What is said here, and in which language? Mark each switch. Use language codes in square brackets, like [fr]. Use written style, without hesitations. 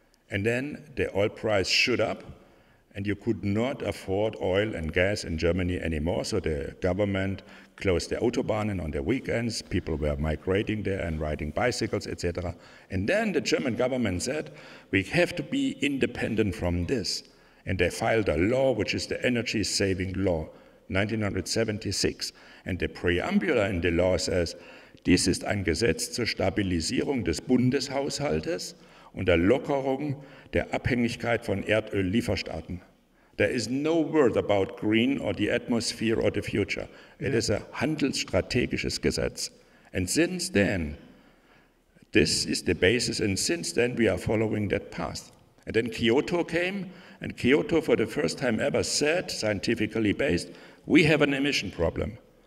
[en] And then the oil price shot up and you could not afford oil and gas in Germany anymore, so the government closed the Autobahnen on the weekends, people were migrating there and riding bicycles, etc. And then the German government said, we have to be independent from this. And they filed a law, which is the Energy Saving Law, 1976. And the preamble in the law says, [de] dies ist ein Gesetz zur Stabilisierung des Bundeshaushaltes und der Lockerung der Abhängigkeit von Erdöllieferstaaten. [en] There is no word about green or the atmosphere or the future. It is a [de] handelsstrategisches Gesetz. [en] And since then, this is the basis, and since then we are following that path. And then Kyoto came, and Kyoto for the first time ever said, scientifically based, we have an emission problem.